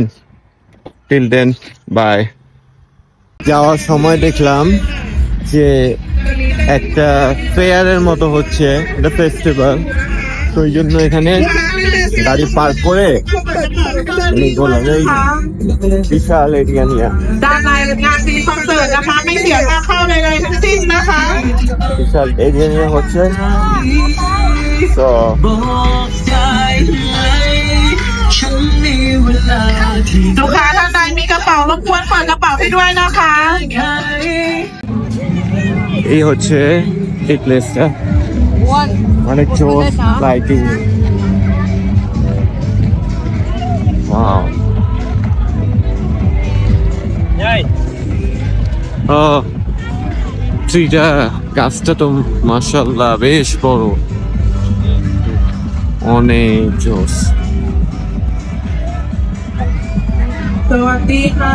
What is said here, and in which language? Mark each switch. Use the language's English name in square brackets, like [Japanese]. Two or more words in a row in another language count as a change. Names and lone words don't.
[English] till then [Bangla] বাই যাওয়ার সময় দেখলাম যে একটা ফেয়ারের মতো হচ্ছে একটা ফেস্টিভ্যাল তো ওই জন্য এখানে গাড়ি পার্ক করে বললাম এই বিশাল এরিয়া নিয়ে [Thai] ด้านในงานมีคอนเสิร์ตนะคะไม่เสียค่าเข้าเลยทั้งสิ้นนะคะ [Bangla] বিশাল এরিয়া নিয়ে হচ্ছে তো [Thai] ลูกค้าท่านใดมีกระเป๋ารบกวนเปิดกระเป๋าให้ด้วยนะคะ [Bangla] এই হচ্ছে এই প্লেসটা অনেক জোর [English] lighting wow [Bangla] ট্রিটা গাছটা তো মাশাআল্লাহ বেশ বড় অনেক জোস [Thai] สวัสดีค่ะ